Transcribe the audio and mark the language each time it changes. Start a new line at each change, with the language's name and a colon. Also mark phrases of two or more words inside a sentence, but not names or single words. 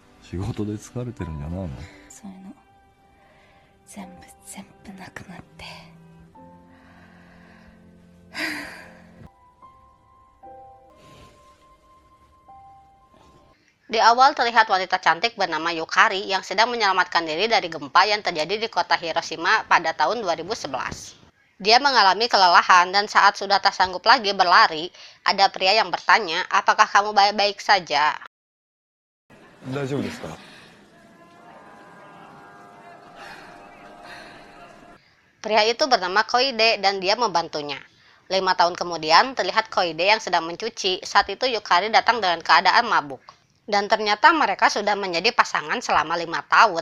Japanese: 仕事で疲れてるんじゃないの？そういうの全部なくなって。
Indonesian: Di awal terlihat wanita cantik bernama Yukari yang sedang menyelamatkan diri dari gempa yang terjadi di kota Hiroshima pada tahun 2011. Dia mengalami kelelahan dan saat sudah tak sanggup lagi berlari, ada pria yang bertanya, "Apakah kamu baik-baik saja?"
Japanese: 大丈夫ですか？
Indonesian: Pria itu bernama Koide dan dia membantunya. 5 tahun kemudian, terlihat Koide yang sedang mencuci. Saat itu Yukari datang dengan keadaan mabuk. Dan ternyata mereka sudah menjadi pasangan selama 5 tahun.